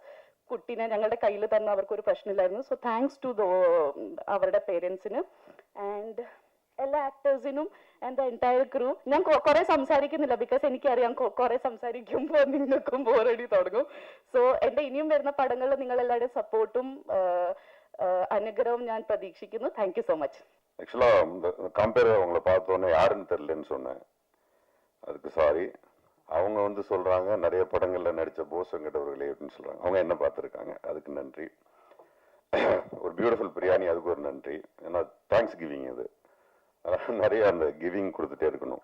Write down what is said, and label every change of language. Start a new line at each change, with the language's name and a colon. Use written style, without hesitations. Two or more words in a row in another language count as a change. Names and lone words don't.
Malayalam: കുട്ടീനെ ഞങ്ങളുടെ കയ്യിൽ തന്നെ അവർക്കൊരു പ്രശ്നമില്ലായിരുന്നു. സോ
English: thanks to
Malayalam: അവരുടെ പേരൻസിന് ആൻഡ് എല്ലാ ആക്ടേഴ്സിനും
English: and the entire crew.
Malayalam: ഞാൻ കുറെ സംസാരിക്കുന്നില്ല, ബിക്കോസ് എനിക്കറിയാം കുറെ സംസാരിക്കുമ്പോൾ നിങ്ങൾക്കും ബോറടി തുടങ്ങും. സോ എൻ്റെ ഇനിയും വരുന്ന പടങ്ങളിൽ നിങ്ങൾ എല്ലാവരുടെയും സപ്പോർട്ടും അനുഗ്രഹവും ഞാൻ പ്രതീക്ഷിക്കുന്നു.
English: Thank you so much.
Tamil: ஆக்சுவலா இந்த கம்பேர் அவங்கள பார்த்தோன்னே யாருன்னு தெரியலன்னு சொன்னேன், அதுக்கு சாரி. அவங்க வந்து சொல்றாங்க நிறைய படங்கள்ல நடிச்ச போஸ் வெங்கடவர்களே அப்படின்னு சொல்றாங்க. அவங்க என்ன பார்த்துருக்காங்க, அதுக்கு நன்றி. ஒரு பியூட்டிஃபுல் பிரியாணி, அதுக்கு ஒரு நன்றி. ஏன்னா
English: thanks giving
Tamil: இது நிறைய அந்த கிவிங் கொடுத்துட்டே இருக்கணும்.